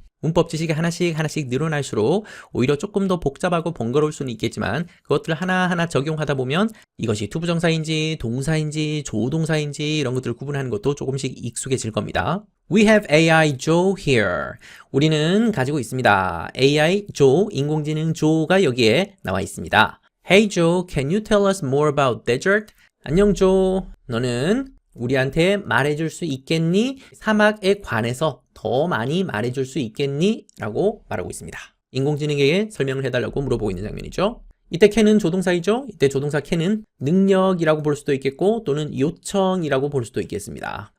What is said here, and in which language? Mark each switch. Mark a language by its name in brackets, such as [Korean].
[Korean] 문법 지식이 하나씩 늘어날수록 오히려 조금 더 복잡하고 번거로울 수는 있겠지만 그것들을 하나하나 적용하다 보면 이것이 투부정사인지 동사인지 조동사인지 이런 것들을 구분하는 것도 조금씩 익숙해질 겁니다. [English] We have AI Joe here. [Korean] 우리는 가지고 있습니다. AI Joe, 인공지능 조가 여기에 나와 있습니다. [English] Hey Joe, can you tell us more about desert? [Korean] 안녕 조, 너는 우리한테 말해줄 수 있겠니? 사막에 관해서 더 많이 말해줄 수 있겠니? 라고 말하고 있습니다. 인공지능에게 설명을 해달라고 물어보고 있는 장면이죠. 이때 can은 조동사이죠. 이때 조동사 can은 능력이라고 볼 수도 있겠고 또는 요청이라고 볼 수도 있겠습니다.